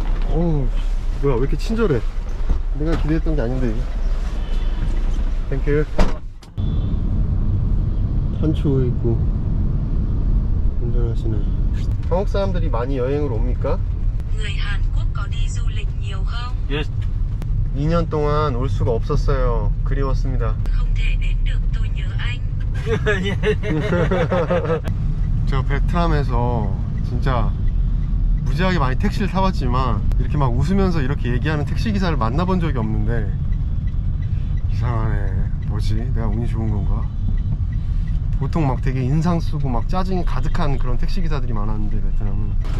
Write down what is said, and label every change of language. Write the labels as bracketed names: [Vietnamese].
[Korean] 어우, 뭐야, 왜 이렇게 친절해? 내가 기대했던 게 아닌데, 이게. 땡큐. 탄초 있고, 운전하시네. 한국 사람들이 많이 여행을 옵니까? [Vietnamese] Người Hàn Quốc có đi du lịch nhiều không? [Korean] 예. 2년 동안 올 수가 없었어요. 그리웠습니다. [Vietnamese] Không thể đến được, tôi nhớ anh. [Korean] 제가 베트남에서 진짜 무지하게 많이 택시를 타봤지만 이렇게 막 웃으면서 이렇게 얘기하는 택시기사를 만나본 적이 없는데 이상하네. 뭐지? 내가 운이 좋은 건가? 보통 막 되게 인상 쓰고 막 짜증이 가득한 그런 택시기사들이 많았는데 베트남은.